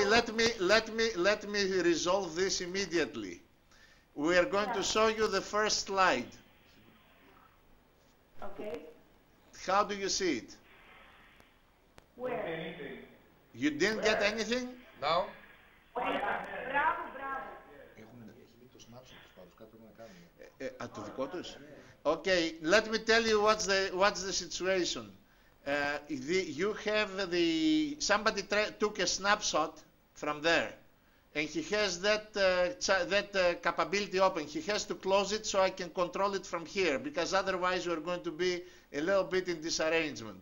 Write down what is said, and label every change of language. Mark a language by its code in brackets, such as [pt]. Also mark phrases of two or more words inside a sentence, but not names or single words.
[en] So, let me resolve this immediately. We are going to show you the first slide. Okay. How do you see it? Where? Anything. You didn't get anything? Now? Bravo, bravo. [el] Το δικό τους? [en] Okay, let me tell you what's the situation. You have somebody took a snapshot from there, and he has that capability open. He has to close it so I can control it from here, because otherwise we're going to be a little bit in disarrangement.